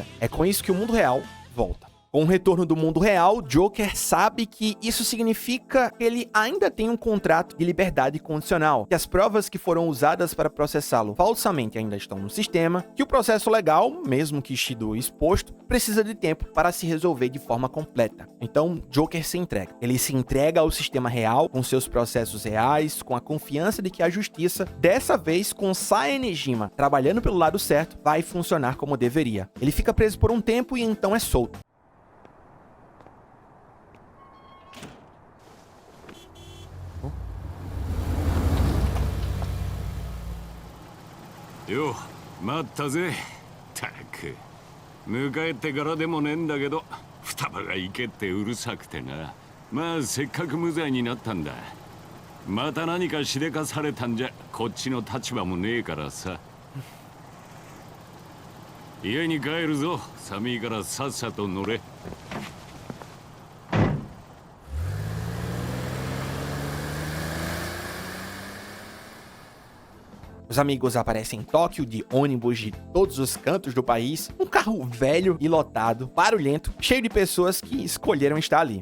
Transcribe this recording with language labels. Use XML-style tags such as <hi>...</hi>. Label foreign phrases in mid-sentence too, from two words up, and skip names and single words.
<pt>É com isso que o mundo real volta. Com o retorno do mundo real, Joker sabe que isso significa que ele ainda tem um contrato de liberdade condicional, que as provas que foram usadas para processá-lo falsamente ainda estão no sistema, que o processo legal, mesmo que Shido exposto, precisa de tempo para se resolver de forma completa. Então, Joker se entrega. Ele se entrega ao sistema real, com seus processos reais, com a confiança de que a justiça, dessa vez com Sae Nejima trabalhando pelo lado certo, vai funcionar como deveria. Ele fica preso por um tempo e então é solto.</pt> <ja>よう待ったぜ。たく迎えてからでもねえんだけど双葉が行けってうるさくてな。まあせっかく無罪になったんだ。また何かしでかされたんじゃこっちの立場もねえからさ。家に帰るぞ。寒いからさっさと乗れ。</ja> <pt>Os amigos aparecem em Tóquio de ônibus de todos os cantos do país, um carro velho e lotado, barulhento, cheio de pessoas que escolheram estar ali.</pt>